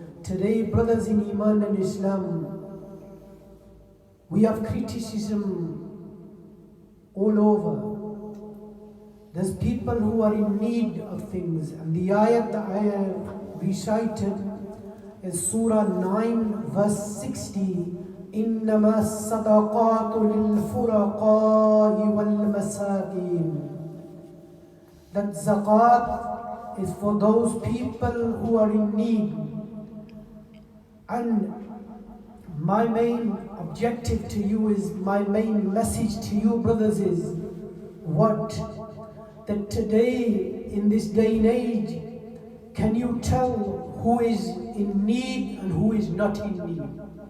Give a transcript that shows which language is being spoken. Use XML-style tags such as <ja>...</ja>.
<en>Today, brothers in Iman and Islam, we have criticism all over. There's people who are in need of things, and the ayat that I have recited is Surah 9 verse 60.</en> <ar>إنما الصدقات للفقراء والمساكين.</ar> <en>That zakat is for those people who are in need. And my main objective to you is, my main message to you brothers is what? That today, in this day and age, can you tell who is in need and who is not in need?</en>